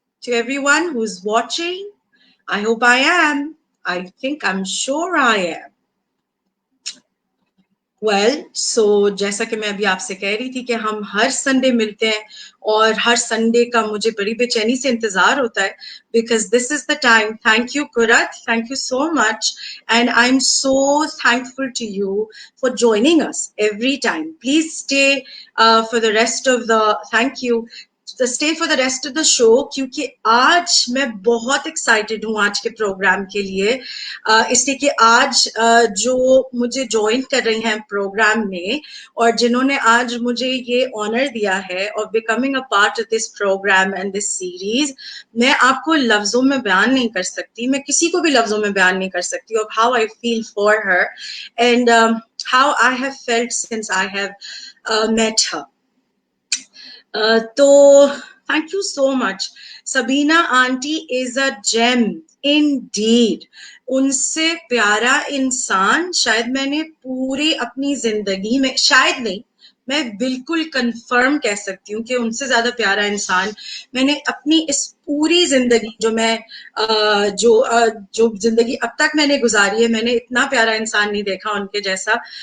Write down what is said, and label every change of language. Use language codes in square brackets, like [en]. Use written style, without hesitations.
[en] To everyone who's watching, I hope I am. I'm sure I am. [hi] जैसा कि मैं अभी आपसे कह रही थी कि हम हर संडे मिलते हैं और हर संडे का मुझे बड़ी बेचैनी से इंतजार होता है [en] because this is the time. Thank you, Kurat. Thank you so much. And I'm so thankful to you for joining us every time. Please stay for the rest of the, thank you. Stay for the rest of the show [hi] क्योंकि आज मैं बहुत excited हूँ आज के programme के लिए इसलिए कि आज जो मुझे ज्वाइन कर रही हैं प्रोग्राम में और जिन्होंने आज मुझे ये ऑनर दिया है [en] of becoming a part of this program and this series, [hi] मैं आपको लफ्जों में बयान नहीं कर सकती, मैं किसी को भी लफ्जों में बयान नहीं कर सकती [en] of how I feel for her and how I have felt since I have met her. So thank you so much. Sabina auntie is a gem indeed. [hi] उनसे प्यारा इंसान शायद मैंने पूरी अपनी जिंदगी में, शायद नहीं, मैं बिल्कुल कंफर्म कह सकती हूँ कि उनसे ज्यादा प्यारा इंसान मैंने अपनी इस पूरी जिंदगी जो जिंदगी अब तक मैंने गुजारी है, मैंने इतना प्यारा इंसान नहीं देखा उनके जैसा.